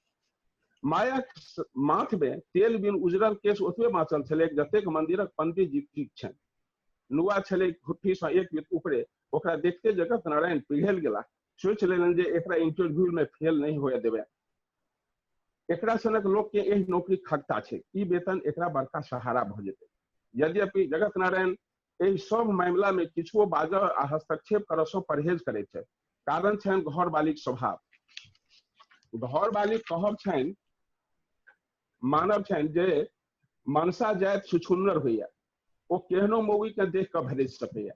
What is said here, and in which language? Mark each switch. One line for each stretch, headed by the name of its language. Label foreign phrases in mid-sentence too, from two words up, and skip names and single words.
Maithili: माया माथ में तेल बिन उजरल केश ओतबे बाँचल छलै जतेक मंदिरक पंडित जी ठीक छनि। नुआ छलै घुट्ठी से एक बीत ऊपरे। ओकरा देखते जगत नारायण पिघल गेला। सोच लेलन जे एकरा इंटरव्यू में फेल नहीं होए देबे। एकरा सनक लोक के एही नौकरी खगता छै, ई वेतन एकरा बड़का सहारा भ जेतै। यद्यपि जगत नारायण एहि सब मामला में किछुओ बाजऽ आ हस्तक्षेप करऽ सँ परहेज करैत छथि। कारण छनि घर वालीक स्वभाव। घर वाली कहब छनि, मानव छनि जे मनसा जाइत छुछुन्नर होइया, ओ केहनो मौगी के देख के भरस सकैया।